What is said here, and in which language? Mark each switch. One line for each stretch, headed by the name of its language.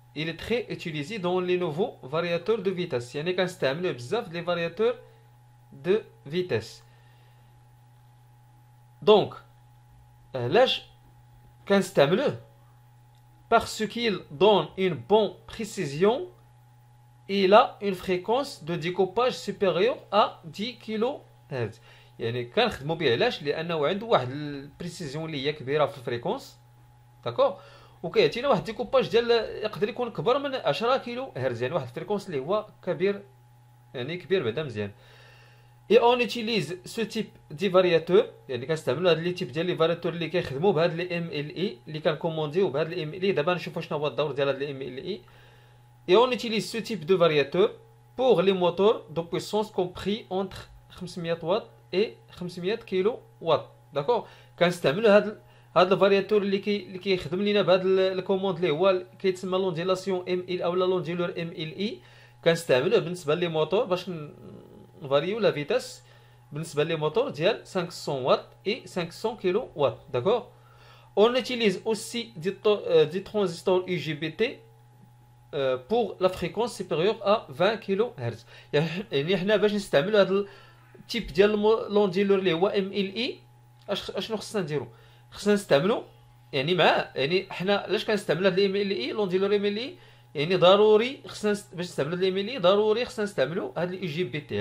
French: Il est très utilisé dans les nouveaux variateurs de vitesse.
Arabic: يعني كنستعملوه بزاف
French: les variateurs de vitesse. Donc,
Arabic: علاش كنستعملوه
French: parce qu'il donne une bonne précision et il a une fréquence de découpage supérieure à 10 kHz.
Arabic: يعني كنخدموا به علاش لانه عنده واحد البريسيزيون اللي هي كبيره في الفريكونس. داكوغ. وكيعطينا واحد ديكوباج ديال يقدر يكون كبر من 10 كيلو هرتز يعني واحد الفريكونس اللي هو كبير يعني كبير بعدا مزيان.
French: اي اون utilise سو تيب دي فارياتور
Arabic: يعني كنستعملوا هاد لي تيب ديال لي فارياتور اللي كيخدموا بهاد لي ام ال اي اللي كنكومونديو بهاد لي ام ال اي. دابا نشوفوا شنو هو الدور ديال هاد لي ام ال اي.
French: اي اون utilise سو تيب دو فارياتور pour les moteurs de puissance compris entre 500 واط et 500 كيلو واط. داكوغ.
Arabic: كنستعملوا هاد الفارياتور اللي كيخدم لينا بهاد الكوموند اللي هو كيتسمى لونديلاسيون ام ال اولا لونديلور ام ال اي. كنستعملوه بالنسبه لي موتور باش نفاريو لا فيتاس بالنسبه لي موتور ديال 500 واط et 500 كيلو واط. داكوغ.
French: On utilise aussi des transistors IGBT pour la fréquence supérieure à 20 kHz.
Arabic: يعني حنا باش نستعملوا هذا التيب ديال لونديلور اللي هو ام ال اي اشنو خصنا نديرو؟ خصنا نستعملو يعني مع يعني حنا علاش كنستعملوا هاد الام ال اي لونديلور ام ال اي يعني ضروري خصنا باش نستعملوا الام ال اي ضروري خصنا نستعملوا هاد الاي جي بي تي.